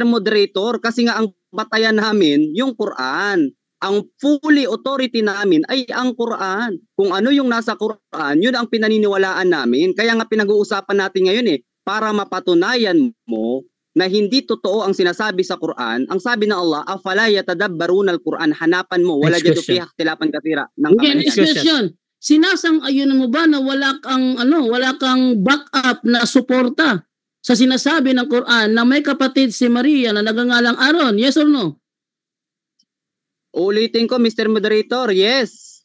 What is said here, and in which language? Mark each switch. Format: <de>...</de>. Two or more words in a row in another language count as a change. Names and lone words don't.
<tl>Moderator, kasi nga ang batayan namin yung Quran. Ang</tl> <en>fully authority</en> <tl>namin ay ang Quran. Kung ano yung nasa Quran, yun ang pinaniniwalaan namin. Kaya nga pinag-uusapan natin ngayon para mapatunayan mo na hindi totoo ang sinasabi sa Quran. Ang sabi ng Allah,</tl> <ar>أفلا يتدبرون القرآن,</ar> <tl>hanapan mo, wala dito</tl> <ar>فيها اختلافا كثيرا</ar> <tl>ng kamalian. Next question. Sinasang-ayon mo ba na wala kang backup na suporta sa sinasabi ng Quran na may kapatid si Maria na nagngangalang Aaron?</tl> <en>Yes or no?</en> <tl>Ulitin ko, Mr. Moderator, yes.</tl>